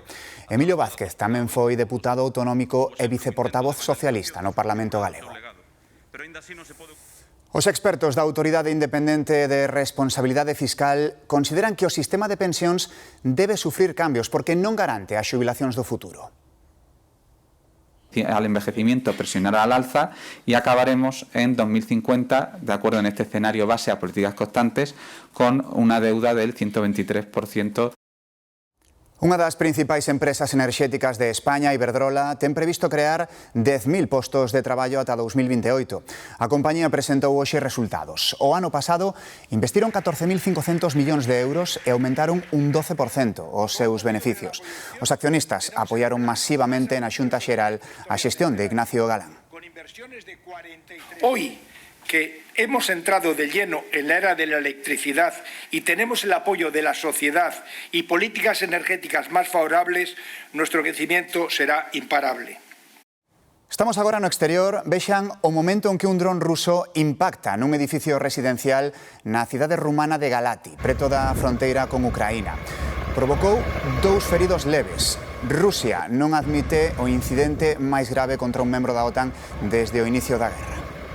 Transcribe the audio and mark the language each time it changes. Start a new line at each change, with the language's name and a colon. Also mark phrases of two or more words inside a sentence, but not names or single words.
Galician: Emilio Vázquez tamén foi deputado autonómico e viceportavoz socialista no Parlamento galego. Os expertos da Autoridade Independente de Responsabilidade Fiscal consideran que o sistema de pensións debe sufrir cambios porque non garante as xubilacións do futuro.
Spanish: Al envejecimiento presionará al alza y acabaremos en 2050, de acuerdo en este escenario base a políticas constantes, con una deuda del 123%.
Galician: Unha das principais empresas enerxéticas de España, Iberdrola, ten previsto crear 10.000 postos de traballo ata 2028. A compañía presentou hoxe resultados. O ano pasado investiron 14.500 millóns de euros e aumentaron un 12% os seus beneficios. Os accionistas apoiaron masivamente na Xunta Xeral a xestión de Ignacio Galán.
Spanish: Hoy que hemos entrado de lleno en la era de la electricidad y tenemos el apoyo de la sociedad y políticas energéticas más favorables, nuestro crecimiento será imparable.
Galician: Estamos agora no exterior, vexan o momento en que un dron ruso impacta nun edificio residencial na cidade rumana de Galati, preto da fronteira con Ucraína. Provocou 2 feridos leves. Rusia non admite o incidente máis grave contra un membro da OTAN desde o inicio da guerra.